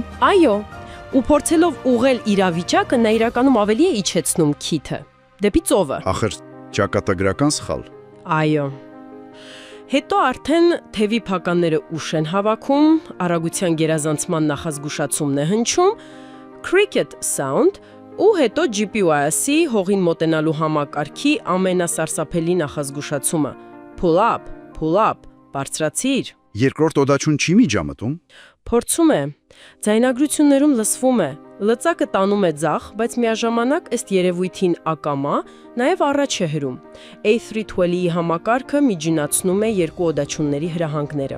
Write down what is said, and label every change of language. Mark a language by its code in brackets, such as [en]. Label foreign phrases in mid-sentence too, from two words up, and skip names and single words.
[hy] Այո, ու փորձելով ուղղել իրավիճակը, նա իրականում ավելի է իջեցնում քիթը դեպի ծովը։ Ախր ճակատագրական սխալ։ Այո։ Հետո արդեն թևի փականները ուշ են հավաքում, արագության գերազանցման նախազգուշացումն է հնչում, [en] cricket sound, [hy] ու հետո GPIS-ի հողին մոտենալու համակարգի ամենասարսափելի նախազգուշացումը. [en] pull up, [hy] բարձրացիր։ Երկրորդ օդաչուն չի միջամտում։ Փորձում է, ձայնագրություններում լսվում է, լծակը տանում է ձախ, բայց միաժամանակ ըստ երևույթին ակամա, նաև առաջ է հրում։ A320-ի համակարգը միջինացնում է երկու օդաչունների հրահանգները։